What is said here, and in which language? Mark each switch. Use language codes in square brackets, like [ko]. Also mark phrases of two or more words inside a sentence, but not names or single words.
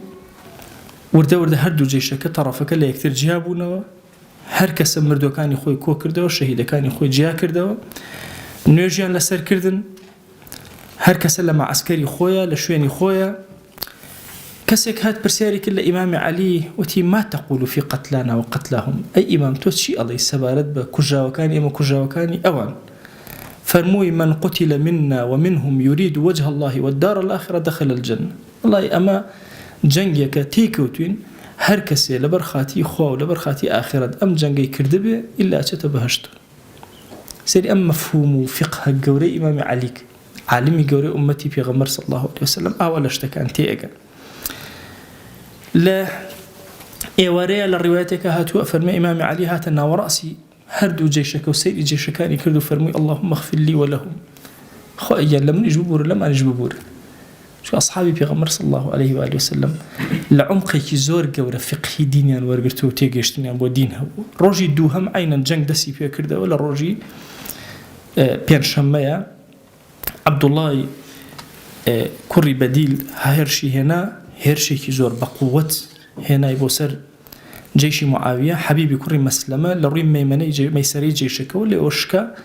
[ckb] وردە وردە هەردوو جێشەکە تەڕەفەکە لە یەکتر جیا بوونەوە هەر کەسە مردوەکانی خۆی کۆ کردەوە شەهیدەکانی خۆی جیا کردەوە نوێژیان لەسەر کردن هەر کەسە لە مەعسکەری خۆیە لە شوێنی خۆیە کەسێک هات پرسیاری کرد لە ئیمامی عەلی وتی [ar] ما تقول في قتلانا وقتلهم [ckb] ئەی ئیمام تۆ چی ئەڵێی سەبارەت بە کوژاوەکانی ئێمە کوژاوەکانی ئەوان فەرمووی [ar] من قتل منا ومنهم يريد وجه الله والدار الآخرة دخل الجنة [ckb] والله ئەمە جەنگێکە تێکەوتوین هەر کەسێ لەبەر خاتی خوا و لەبەر خاتی ئاخرەت ئەم جەنگەی کردبێ ئیلا چێتە بەهەشت سەری ئەم مەفهوم و فقه گەورەی ئیمامی عەلی عالمی گەورەی ئومەتی پێغەمبەر [ar] صلی الله عليه وسلم [ckb] ئاوا لە شتەکان تێگەن لە ئێوارەیە لە ڕیوایەتێکە هاتووە فەرمێ ئیمامی عەلی هاتە ناوەڕاسی هەردوو جێشەکە و سەیری جێشەکانی کرد و فەرمووی [ar] اللهم اغفر لي ولهم [ckb] خۆ ئەگەر لە منیش ببوورە لەمانیش ببوورە چون ئەصحابی پێغەمبەر [ar] صلی الله عليه وآله وسلم [ckb] لە عمقێکی زۆر گەورە فقهی دینیان وەرگرتووە و تێگەیشتنیان بۆ دین هەبوو ڕۆژی دووهەم عینەن جەنگ دەستی پێ کردەوە لە ڕۆژی پێنجشەممەیە عەبدوڵڵای کوڕی بەدیل هێرشی هێنا هێرشێکی زۆر بەقووەت هێنای بۆ سەر جێشی موعاویە حەبیبی کوڕی مەسلەمە لە ڕووی مەیسەرەی جێشەکەەوە لێ ئۆشکە